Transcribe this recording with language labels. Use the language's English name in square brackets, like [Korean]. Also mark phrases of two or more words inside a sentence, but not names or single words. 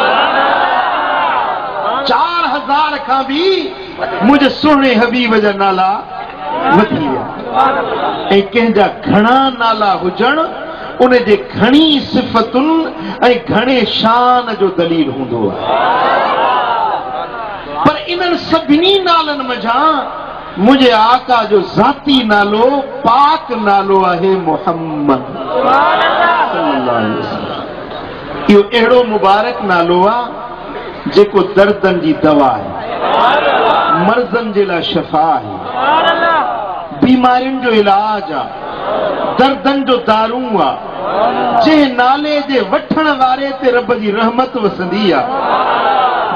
[Sindhi] 4000 खां बि मुंहिंजे सुहिणे हबीब जा नाला वधी विया ऐं कंहिंजा घणा नाला हुजण उन जे घणी सिफ़तुनि ऐं घणे शान जो दलील हूंदो आहे पर इन्हनि सभिनी नालनि मंझां मुझे आका जो ज़ाती नालो पाक नालो आहे मुहम्मद [Arabic] صلى الله عليه وسلم. [Sindhi] इहो अहिड़ो मुबारक नालो आहे जेको दर्दनि जी दवा आहे, मर्ज़नि जे लाइ शफ़ा आहे, बीमारियुनि जो इलाज आहे, दर्दनि जो दारू आहे। जंहिं नाले जे वठण वारे ते रब जी रहमत वसंदी आहे।